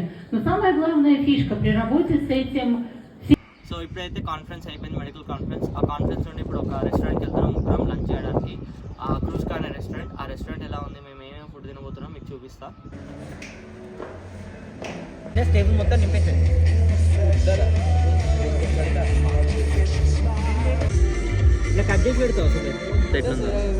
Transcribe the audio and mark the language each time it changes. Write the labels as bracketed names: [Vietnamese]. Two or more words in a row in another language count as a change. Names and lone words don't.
[Russian] Но самая главная фишка при работе с этим... [Telugu] సో ఇప్పుడైతే కాన్ఫరెన్స్ అయిపోయింది, [English] medical conference. [Telugu] ఆ కాన్ఫరెన్స్ నుండి ఇప్పుడు ఒక రెస్టారెంట్కి వెళ్తున్నాం ముగ్గురం లంచ్ చేయడానికి. ఆ క్రూస్కా అనే రెస్టారెంట్. ఆ రెస్టారెంట్ ఎలా ఉంది, మేము ఏమేమి ఫుడ్ తినబోతున్నాం మీకు చూపిస్తా. టేబుల్ మొత్తం నింపేసండి. ఇలా కట్ చేసి పెడతావు ఎట్లుందో.